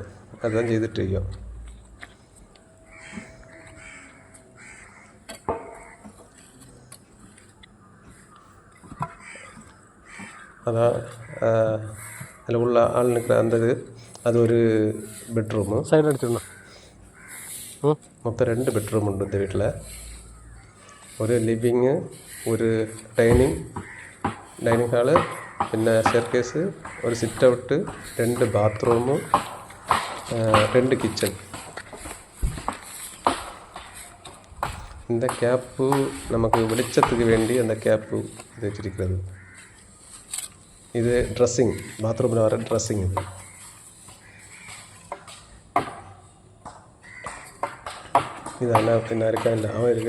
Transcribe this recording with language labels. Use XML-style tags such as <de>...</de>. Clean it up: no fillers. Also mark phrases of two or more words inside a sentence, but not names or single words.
<ta>அதுதான் செய்துட்ருக்கோம். அதான் அதில் உள்ள ஆள் நிற்கிற அந்த அது ஒரு பெட்ரூமு.</ta> <ml>സൈഡ് അടിച്ചിടണം. മൊത്തം 2 ബെഡ്റൂം ഉണ്ട് இந்த വീട്ടിൽ. ഒരു ലിവിങ്, ഒരു ഡൈനിങ് ഹാള്, പിന്നെ സ്റ്റെയർകേസ്, ഒരു സിറ്റ് ഔട്ട്, 2 ബാത്റൂമ്, 2 കിച്ചൺ.</ml> <ta>இந்த கேப்பு நமக்கு வெளிச்சத்துக்கு வேண்டி அந்த கேப்பு இது வச்சிருக்கிறது. இது ட்ரெஸ்ஸிங், பாத்ரூமில் வர ட்ரெஸ்ஸிங். இது இதெல்லாம் பின்னா இருக்கா இல்லை அவன் இருக்குது.</ta>